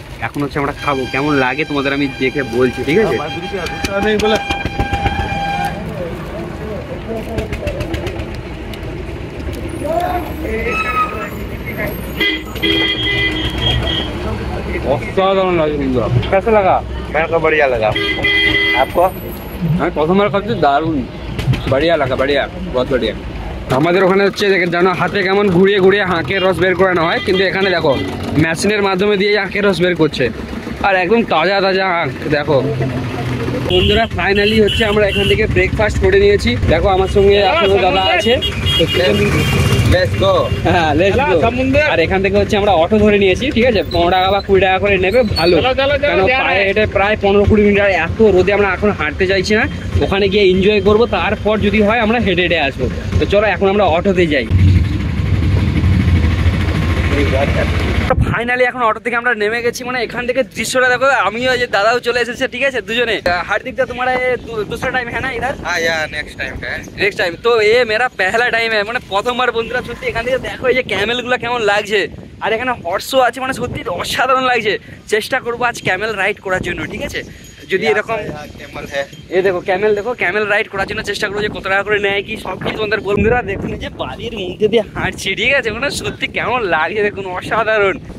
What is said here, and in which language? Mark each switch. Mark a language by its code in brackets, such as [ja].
[bn] এখন হচ্ছে আমরা খাবো, কেমন লাগে তোমাদের আমি দেখে বলছি, ঠিক আছে। অসাধারণ লাগে বন্ধুরা, [hi] कैसा लगा? मेरे को बढ़िया लगा, आपको? [bn] আমি প্রথমবার খাচ্ছি, দারুণ [hi] बढ़िया लगा, बढ़िया, बहुत बढ़िया। [bn] আমাদের ওখানে হচ্ছে জানো হাতে কেমন ঘুরিয়ে ঘুরিয়ে আখের রস বের করানো হয়, কিন্তু এখানে দেখো মেশিনের মাধ্যমে দিয়ে আখের রস বের করছে, আর একদম তাজা তাজা আখ। দেখো বন্ধুরা ফাইনালি হচ্ছে আমরা এখান থেকে ব্রেকফাস্ট করে নিয়েছি। দেখো আমার সঙ্গে এখনো দাদা আছে, [en] Let's go. হ্যাঁ let's go. [bn] আর এখান থেকে হচ্ছে আমরা অটো ধরে নিয়েছি, ঠিক আছে, 15 টাকা বা 20 টাকা করে নেবে, ভালো। কারণ পায়ে হেঁটে প্রায় 15-20 মিনিট, আর এত রোদে আমরা এখন হাঁটতে চাইছি না, ওখানে গিয়ে এনজয় করবো, তারপর যদি হয় আমরা হেঁটে হেঁটে আসবো। তো চলো এখন আমরা অটোতে যাই। ফাইনালি এখন অটো থেকে আমরা নেমে গেছি, মানে এখান থেকে দৃশ্যটা দেখো, আমিও যে দাদাও চলে এসেছে, ঠিক আছে, দুজনে। [hi] हार्दिक तुम्हारा ये दूसरा टाइम है ना इधर? हाँ यार नेक्स्ट टाइम है। नेक्स्ट टाइम तो ये मेरा पहला टाइम है, [bn] মানে প্রথমবার বন্ধুরা সত্যি এখান থেকে দেখো এই যে ক্যামেল গুলো কেমন লাগছে, আর এখানে হর্সও আছে, মানে সত্যি অসাধারণ লাগছে। চেষ্টা করবো আজ ক্যামেল রাইড করার জন্য, ঠিক আছে, যদি এরকম [hi] कैमल है। [bn] এই দেখো ক্যামেল, দেখো ক্যামেল রাইড করার জন্য চেষ্টা করবো যে কত টাকা করে নেয় কি সব কিছু তোমাদের বন্ধুরা দেখুন, যে বালির মধ্যে দিয়ে হাঁটছি, ঠিক আছে, মানে সত্যি কেমন লাগছে দেখুন, অসাধারণ।